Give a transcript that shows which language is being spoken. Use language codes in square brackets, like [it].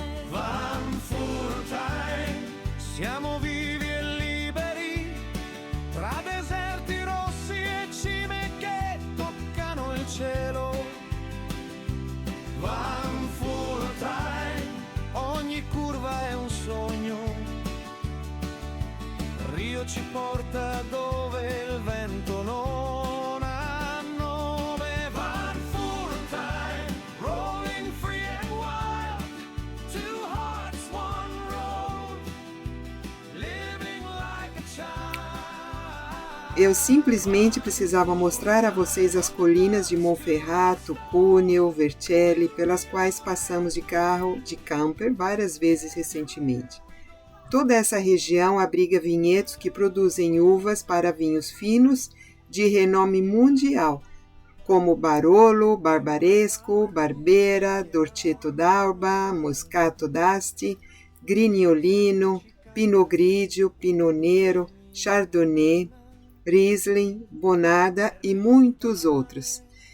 [it] Van full time, siamo vivi e liberi, tra deserti rossi e cime che toccano il cielo. Van full time, ogni curva è un sogno, Rio ci porta dove il vento non ha nome. [en] Van full time, rolling free and wild, two hearts, one road, living like a child. [pt] Eu simplesmente precisava mostrar a vocês as colinas de Monferrato, Cuneo, Vercelli, pelas quais passamos de carro, de camper, várias vezes recentemente. Toda essa região abriga vinhedos que produzem uvas para vinhos finos de renome mundial, como Barolo, Barbaresco, Barbera, Dolcetto d'Alba, Moscato d'Asti, Grignolino, Pinot Grigio, Pinot Nero, Chardonnay, Riesling, Bonarda e muitos outros.